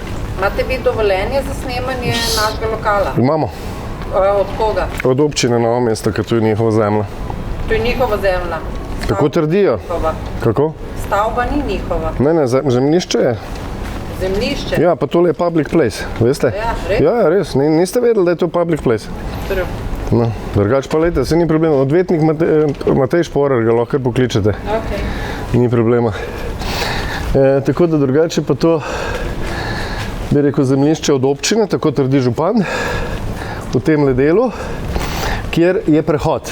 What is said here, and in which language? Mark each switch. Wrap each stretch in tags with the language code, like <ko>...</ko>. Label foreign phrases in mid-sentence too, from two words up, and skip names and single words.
<sl>Imate vi dovoljenje za snemanje našega lokala? Imamo. Od koga? Od občine Novo mesto, ker to je njihova zemlja. To je njihova zemlja? Tako trdijo. Kako? Stavba ni njihova. Ne, zemljišče je. Zemljišče? Ja, pa tole je</sl> <en>public place,</en> <sl>veste? Ja, res? Ja, res. Niste vedeli, da je to</sl> <en>public place?</en> <sl>No, drugače pa lejte, se ni problema. Odvetnik Matej Šporar ga lahko pokličete. Okay. Ni problema. Tako da drugače pa to, bi rekel, zemljišče od občine, tako trdi župan, v tem delu, kjer je prehod.</sl>